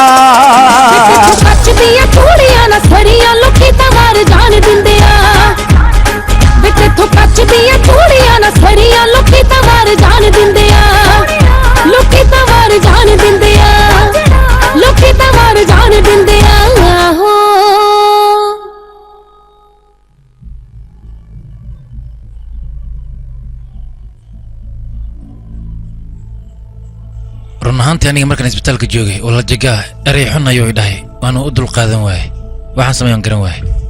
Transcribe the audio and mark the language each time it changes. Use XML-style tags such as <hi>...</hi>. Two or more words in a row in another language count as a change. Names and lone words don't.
<pa>ਕੱਚ ਦੀਆਂ ਚੂੜੀਆਂ ਨਾ ਸਰੀਆਂ ਲੋਕੀ ਤਾਂ ਵਾਰ ਜਾਣ ਦਿੰਦੇ ਆ ਬਿੱਤੇ ਤੋਂ ਕੱਚ ਦੀਆਂ ਚੂੜੀਆਂ ਨਾ ਸਰੀਆਂ ਲੋਕੀ ਤਾਂ ਵਾਰ ਜਾਣ ਦਿੰਦੇ ਆ ਲੋਕੀ ਤਾਂ ਵਾਰ ਜਾਣ ਦਿੰਦੇ ਆ ਲੋਕੀ ਤਾਂ ਵਾਰ ਜਾਣ ਦਿੰਦੇ ਆ ਹੋ</pa> <so>run ahaantii aniga markaan isbitaalka joogay oo la jagaa erey xun ayuu i dhahay waanu u dulqaadan waayey waxaan sameeyaan garan waayey</so>